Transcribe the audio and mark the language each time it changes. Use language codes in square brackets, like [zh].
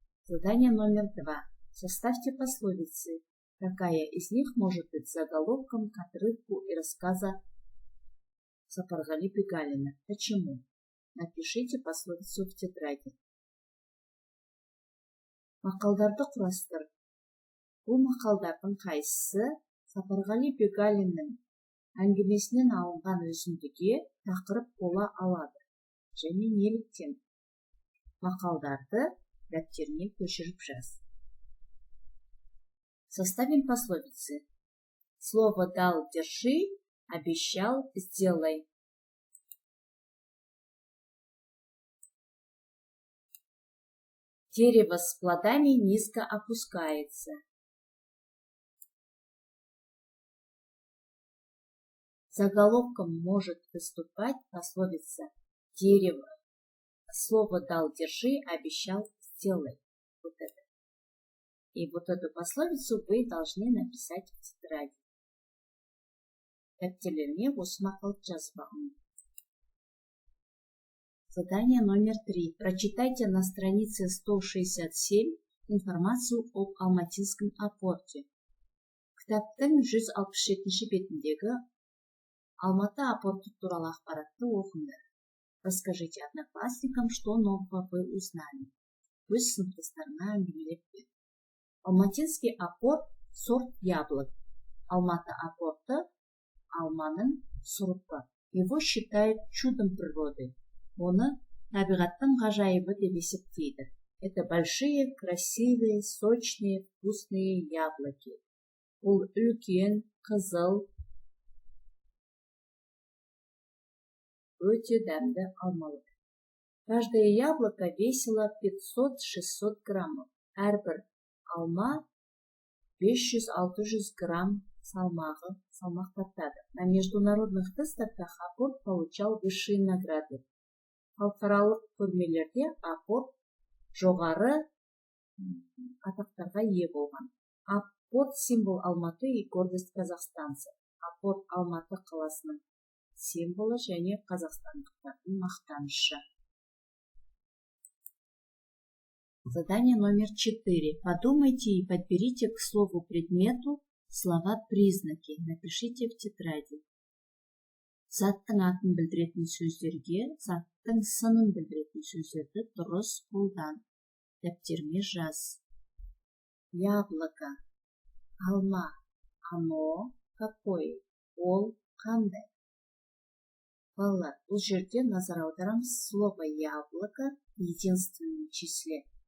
[ru] Задание номер 2. Составьте пословицы. Какая из них может быть заголовком к отрывку и рассказа Сапарғали Бегалина? Почему? Напишите пословицу в тетради. [kk] Мақалдарды құрастыр. Бұл мақалдардың қайсысы Сапарғали Бегалиннің әңгімесінен алынған үзіндіге тақырып бола алады және неліктен? Мақалдарды дәптеріне көшіріп жаз. [ru] Составим пословицы. Слово дал, держи, обещал, сделай. Дерево с плодами низко опускается. Заголовком может выступать пословица «дерево». Слово дал, держи, обещал, сделай. Вот это. И вот эту пословицу вы должны написать в тетради. [kk] Дәптерлеріңе осы мақалды жазып алыңыз. [ru] Задание номер 3. Прочитайте на странице 167 информацию об Алматинском апорте. [kk] Кітаптың 167 бетіндегі Алматы апорты туралы ақпаратты оқыңдар. [ru] Расскажите одноклассникам, что нового вы узнали. [kk] Өз сыныптастарына әңгімелеп беріңіз. [ru] Алматинский апорт – сорт яблок. [kk] Алматы апорты – алманың сұрыпы. [ru] Его считают чудом природы. [kk] Оны табиғаттың ғажайыбы деп есептейді. [ru] Это большие, красивые, сочные, вкусные яблоки. [kk] Ол үлкен, қызыл, өте дәмді алмалар. [ru] Каждое яблоко весило 500-600 граммов. [kk] Әрбір алма 500-600 грамм салмақ тартады. [ru] На международных выставках апорт получал высшие награды. [kk] Халықаралық көрмелерде апорт жоғары атақтарға ие болған. [ru] Апорт символ Алматы и гордость казахстанцев. [kk] Апорт Алматы қаласының символы және қазақстандықтардың мақтанышы. [ru] Задание номер 4. Подумайте и подберите к слову предмету слова-признаки. Напишите в тетради. [kk] Заттың атын білдіретін сөздерге заттың сынын білдіретін сөздерді дұрыс қолдан. Дәптеріңе жаз. Яблоко. Алма. [ru] Оно какое? [kk] Ол қандай? Балалар, бұл жерде назар аударамыз, [ru] слово яблоко в единственном числе.